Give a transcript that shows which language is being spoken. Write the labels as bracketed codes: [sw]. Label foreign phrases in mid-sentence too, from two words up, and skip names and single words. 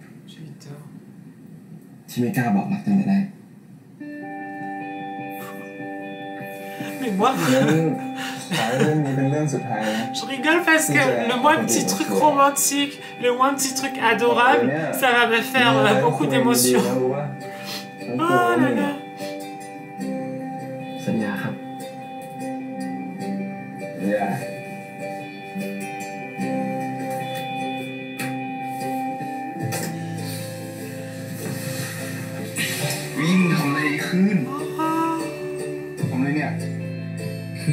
[fr] J'ai eu tort. [th] ที่ไม่กล้าบอกรักตั้งแต่แรก [fr] Mais moi, [th] ขอเรื่องนี้เป็นเรื่องสุดท้ายนะ [fr] je rigole parce que le moins petit truc romantique, le moins petit truc adorable, ça va me faire beaucoup d'émotions. Oh là là. [th] สัญญาครับสัญญาวิ่งทำอะไรขึ้นทำอะไรเนี่ยคื